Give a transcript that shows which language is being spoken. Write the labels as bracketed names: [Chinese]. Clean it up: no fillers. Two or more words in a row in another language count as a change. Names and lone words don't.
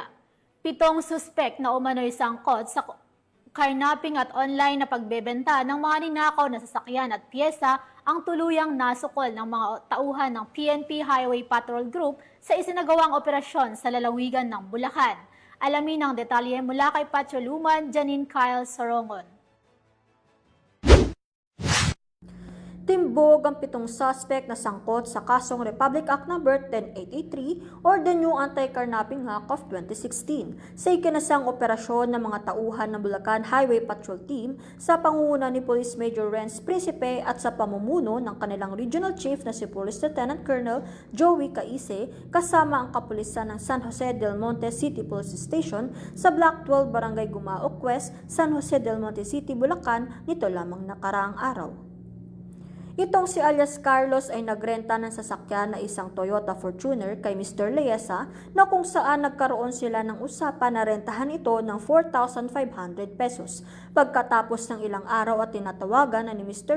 [Filipino] 7 suspek na umano'y sangkot sa carnapping at online na pagbebenta ng mga ninakaw na sasakyan at piyesa ang tuluyang nasukol ng mga tauhan ng PNP Highway Patrol Group sa isinagawang operasyon sa lalawigan ng Bulacan. Alamin ang detalye mula kay Patrolwoman Janine Kyle Sorongon. Timbog ang 7 suspect na sangkot sa kasong Republic Act No. 10883 or the New Anti-Carnapping Act of 2016 sa ikinasang operasyon ng mga tauhan ng Bulacan Highway Patrol Team sa pangunguna ni Police Major Renz Principe at sa pamumuno ng kanilang Regional Chief na si Police Lieutenant Colonel Joey Caise kasama ang kapulisan ng San Jose del Monte City Police Station sa Block 12 Barangay Gumaok West, San Jose del Monte City, Bulacan nito lamang nakaraang araw. Itong si alias Carlos ay nagrenta ng sasakyan na isang Toyota Fortuner kay Mr. Leyesa na kung saan nagkaroon sila ng usapan na rentahan ito ng 4,500 pesos. Pagkatapos ng ilang araw at tinatawagan na ni Mr.